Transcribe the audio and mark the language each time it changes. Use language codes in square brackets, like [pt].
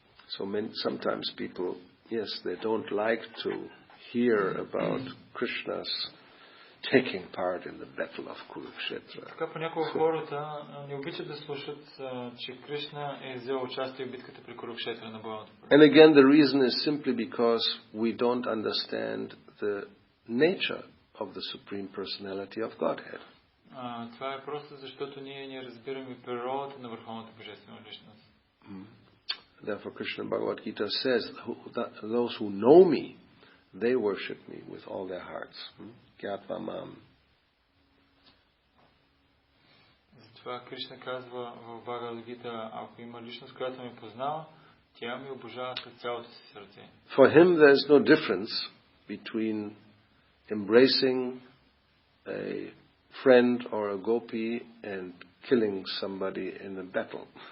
[en] So sometimes people, yes, they don't like to hear about Krishna's taking part in the battle of Kurukshetra. [bg] Така понякога хората не обичат да слушат, че Кришна е взел участие в битката при Курукшетра на бойното поле. [en] And again, the reason is simply because we don't understand the nature of the Supreme Personality of Godhead. [bg] Това е просто защото ние не разбираме природата на Върховната Божествена личност. [en] Therefore Krishna Bhagavad Gita says, those who know me, they worship me with all their hearts. [sa] Gyatva mam. [bg] Затова Кришна казва в Бхагавад Гита, ако има личност, която ме познава, тя ми обожава с цялото си сърце. [en] For him there is no difference between embracing a friend or a gopi and killing somebody in a battle.